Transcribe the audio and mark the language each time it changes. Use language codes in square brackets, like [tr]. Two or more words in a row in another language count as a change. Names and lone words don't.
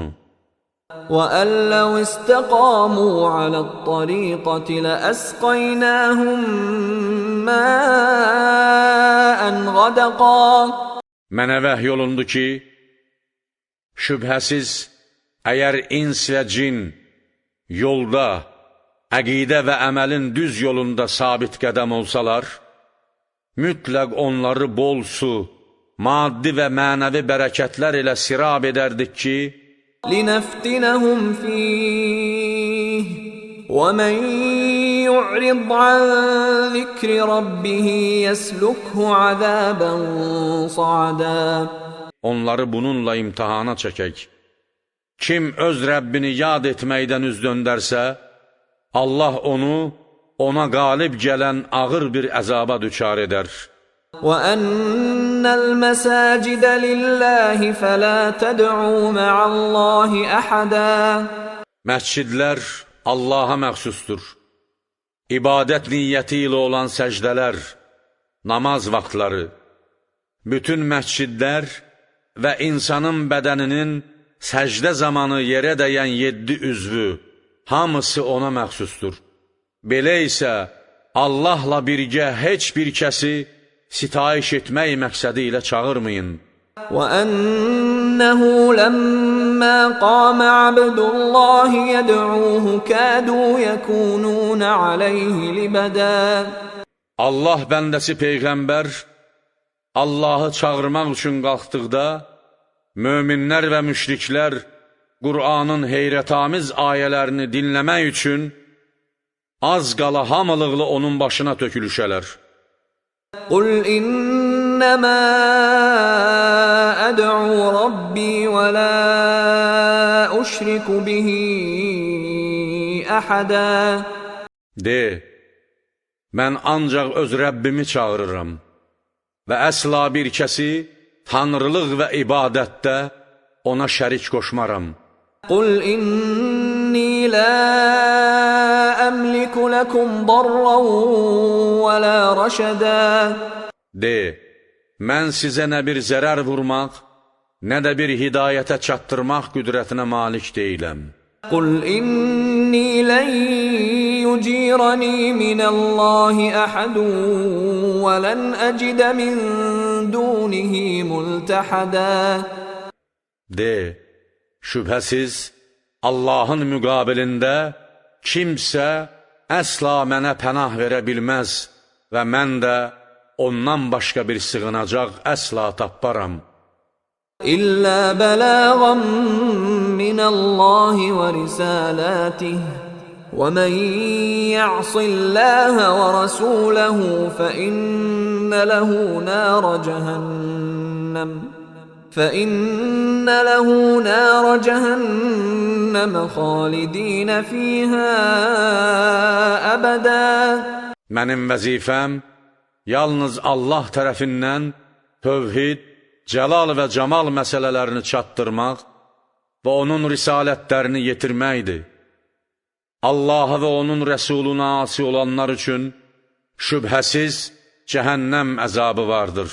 [ar] وَأَن لَّوْ اسْتَقَامُوا عَلَى الطَّرِيقَةِ لَأَسْقَيْنَاهُم مَّاءً غَدَقًا. [az] Mənə vəhy olundu ki, şübhəsiz, əgər ins və cin yolda, əqidə və əməlin düz yolunda sabit qədəm olsalar, mütləq onları bol su, maddi və mənəvi bərəkətlər ilə sirab edərdik ki, [ar] لِنَفْتِنَهُمْ فِيهِ وَمَن يُعْرِضْ عَن ذِكْرِ رَبِّهِ يَسْلُكْهُ عَذَابًا صَعَدًا. [az] onları bununla imtihana çəkək. Kim öz Rəbbini yad etməkdən üz döndərsə, Allah onu, ona qalib gələn ağır bir əzaba düçar edər. [ar] وَأَنَّ الْمَسَاجِدَ لِلَّهِ فَلَا تَدْعُوا مَعَ اللَّهِ أَحَدًا. [az] Məscidlər Allaha məxsusdur. İbadət niyyəti ilə olan səcdələr, namaz vaxtları, bütün məscidlər və insanın bədəninin səcdə zamanı yerə dəyən 7 üzvü, hamısı ona məxsusdur. Belə isə Allahla birgə heç bir kəsi sitayiş etmək məqsədi ilə çağırmayın. [ar] وَأَنَّهُ لَمَّا قَامَ عَبْدُ اللَّهِ يَدْعُوهُ كَادُوا يَكُونُونَ عَلَيْهِ لِبَدًا. [az] Allah bəndəsi Peyğəmbər Allahı çağırmaq üçün qalxdıqda, möminlər və müşriklər Qur'anın heyrətamiz ayələrini dinləmək üçün az qala hamılıqla onun başına tökülüşələr. [ar] قُلْ إِنَّمَا أَدْعُو رَبِّي وَلَا أُشْرِكُ بِهِ أَحَدًا. [az] De, mən ancaq öz Rəbbimi çağırıram və əsla bir kəsi tanrılıq və ibadətdə ona şərik qoşmaram. [ar] قُلْ إِنِّي لَا أَمْلِكُ لَكُمْ ضَرًّا وَلَا رَشَدًا. [az] De, mən sizə nə bir zərər vurmaq, nə də bir hidayətə çatdırmaq qüdrətinə malik deyiləm. [ar] قل إني لن يجيرني من الله أحد ولن أجد من دونه ملتحدا. [az] De, şübhəsiz, Allahın müqabilində kimsə əsla mənə pənah verə bilməz və mən də ondan başqa bir sığınacaq əsla tapparam. [ar] إلا بلاغا من الله ورسالاته ومن يعص الله ورسوله فإن له نار جهنم خالدين فيها أبدا. [az] Mənim vəzifəm yalnız Allah tərəfindən tövhid, cəlal və camal məsələlərini çatdırmaq və onun risalətlərini yetirməkdir. Allaha və onun rəsuluna asi olanlar üçün şübhəsiz cəhənnəm əzabı vardır.